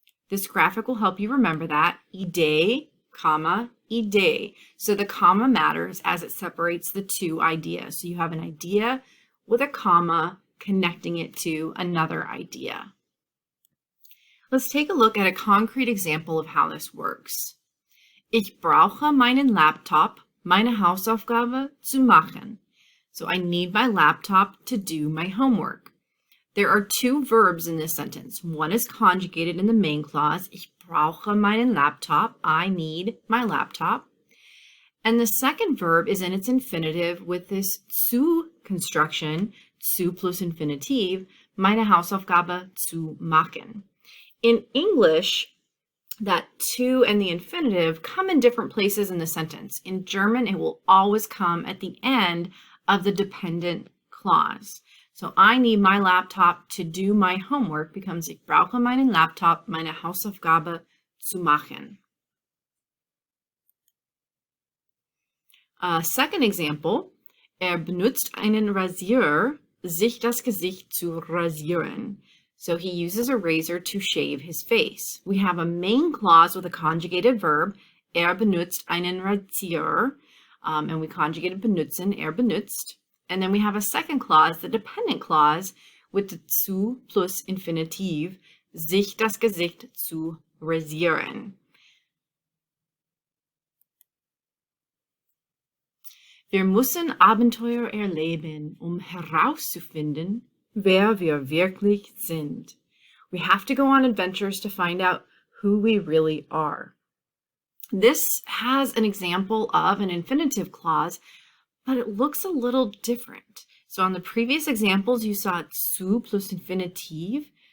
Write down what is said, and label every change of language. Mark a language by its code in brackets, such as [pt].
[en] This graphic will help you remember that. Idee, comma, idee. So the comma matters as it separates the two ideas. So you have an idea with a comma connecting it to another idea. Let's take a look at a concrete example of how this works. [de] Ich brauche meinen Laptop, meine Hausaufgabe zu machen. [en] So I need my laptop to do my homework. There are two verbs in this sentence. One is conjugated in the main clause. [de] Ich brauche meinen Laptop. [en] I need my laptop. And the second verb is in its infinitive with this zu construction, zu plus Infinitiv, [de] meine Hausaufgabe zu machen. [en] In English, that to and the infinitive come in different places in the sentence. In German, it will always come at the end of the dependent clause. So I need my laptop to do my homework becomes [de] ich brauche meinen Laptop, meine Hausaufgabe zu machen. [en] Second example, [de] benutzt einen Rasierer, sich das Gesicht zu rasieren. [en] So he uses a razor to shave his face. We have a main clause with a conjugated verb, [de] benutzt einen Rasierer, [en] and we conjugated benutzen, benutzt. And then we have a second clause, the dependent clause, with the zu plus Infinitiv, [de] sich das Gesicht zu rasieren. Wir müssen Abenteuer erleben, herauszufinden, wer wir wirklich sind. [en] We have to go on adventures to find out who we really are. This has an example of an infinitive clause, but it looks a little different. So on the previous examples, you saw zu plus Infinitiv.